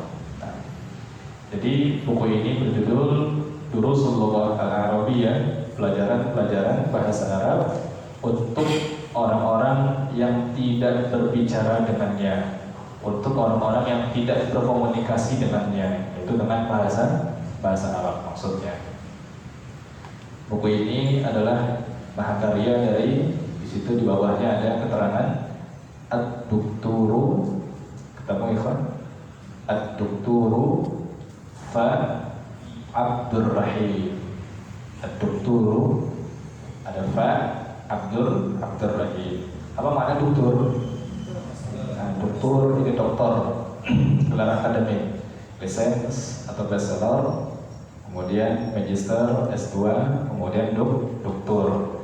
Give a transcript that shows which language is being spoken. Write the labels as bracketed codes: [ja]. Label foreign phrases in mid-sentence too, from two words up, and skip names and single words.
[id] Nah, jadi buku ini berjudul Durusul Lughah Al-Arabiyyah, pelajaran-pelajaran bahasa Arab untuk orang-orang yang tidak berbicara dengannya, untuk orang-orang yang tidak berkomunikasi dengannya, itu dengan bahasa Arab maksudnya. Buku ini adalah mahakarya dari, di situ di bawahnya ada keterangan ad-dukturu, ketemu ikhwan, [ar] ad-dukturu fa Abdurrahim. [id] Ad-dukturu ada fa Abdurrahim. Apa makna doktor? Nah, doktor ini dokter, gelar akademik, lisensi atau bachelor, kemudian magister S2, kemudian doktor.